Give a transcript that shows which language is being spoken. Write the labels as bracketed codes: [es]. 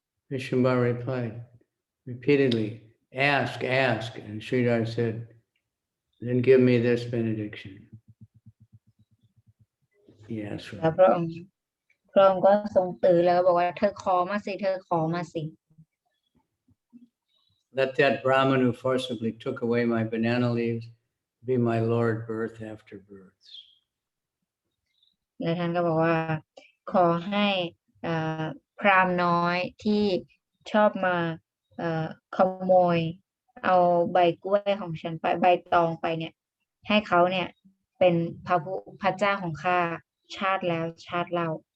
[en] Vishwambara replied repeatedly, ask, and Sridhar said, then give me this benediction. Yes, [th] แล้วพระองค์ก็ทรงตื่นแล้วก็บอกว่าเธอขอมาสิ [en] Let that Brahman who forcibly took away my banana leaves be my Lord birth after births. [th] แล้วท่านก็บอกว่า ขอให้พราหมณ์น้อยที่ชอบมาขโมย เอาใบกล้วยของฉันไปใบตองไปเนี่ย ให้เขาเนี่ย เป็นพระเจ้าของข้าชาติแล้วชาติเล่า